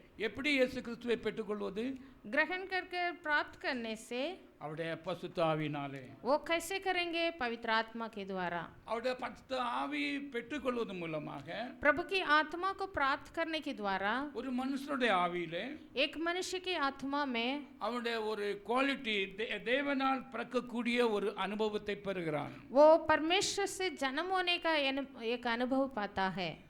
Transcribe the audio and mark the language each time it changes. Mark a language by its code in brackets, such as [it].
[ta] எப்படி இயேசு கிறிஸ்துவை பெற்றுக்கொள்வது? [hi] ग्रहण करके प्राप्त करने से, [ta] அவருடைய பரிசுத்த ஆவியினாலே. [hi] वो कैसे करेंगे? पवित्र आत्मा के द्वारा। [ta] அவருடைய பரிசுத்த ஆவியை பெற்றுக்கொள்வது மூலமாக [hi] प्रभु की आत्मा को प्राप्त करने के द्वारा [ta] ஒரு மனுஷனுடைய ஆவியிலே, [hi] एक मनुष्य की आत्मा में [ta] அவனுடைய ஒரு குவாலிட்டி, தேவனால் பிறக்கக்கூடிய ஒரு அனுபவத்தை பெறுகிறான். [hi] वो परमेश्वर से जन्म होने का एक अनुभव पाता है।